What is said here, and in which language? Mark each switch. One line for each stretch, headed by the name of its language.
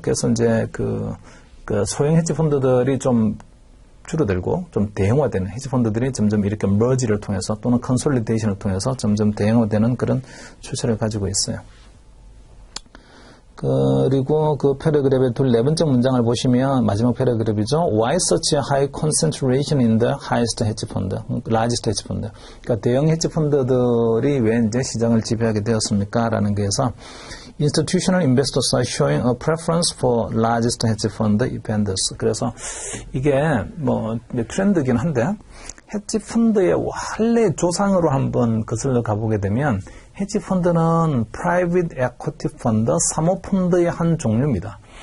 Korean: 그래서 이제 그 소형 헤지펀드들이 좀 줄어들고 좀 대형화되는 헤지펀드들이 점점 이렇게 머지를 통해서 또는 컨솔리데이션을 통해서 점점 대형화되는 그런 추세를 가지고 있어요. 그리고 그 패러그래프의 네 번째 문장을 보시면 마지막 패러그래프이죠.
English: Why such a high concentration in the highest hedge fund, largest hedge fund?
Korean: 그러니까 대형 헤지 펀드들이 왜 이제 시장을 지배하게 되었습니까? 라는 게에서
English: Institutional investors are showing a preference for largest hedge fund vendors.
Korean: 그래서 이게 뭐 트렌드긴 한데 헤지 펀드의 원래 조상으로 한번 거슬러 가보게 되면 헤지 펀드는 프라이빗 에쿼티 펀드, 사모펀드의 한 종류입니다.